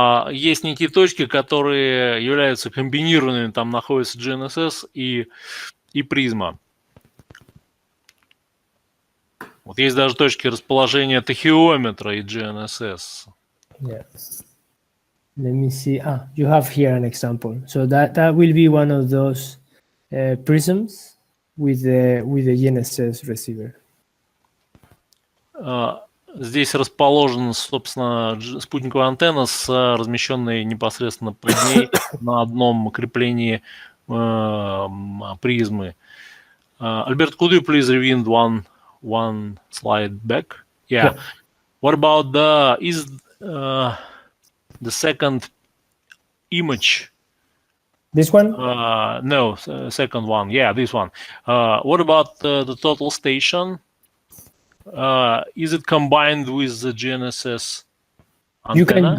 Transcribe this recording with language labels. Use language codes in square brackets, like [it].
[ru] Есть некие точки, которые являются комбинированными, там находится GNSS и призма. Вот есть даже точки расположения тахеометра и GNSS. [en] Yeah. Let me see. You have here an example. So that will be one of those prisms with the GNSS receiver. [ru] Здесь расположена, собственно, спутниковая антенна с размещенной непосредственно под ней на одном креплении призмы. [en] Альберт, could you please rewind one slide back? Yeah. What about the second image? This one? No, second one. Yeah, this one. What about the total station? Is it combined with the GNSS antenna?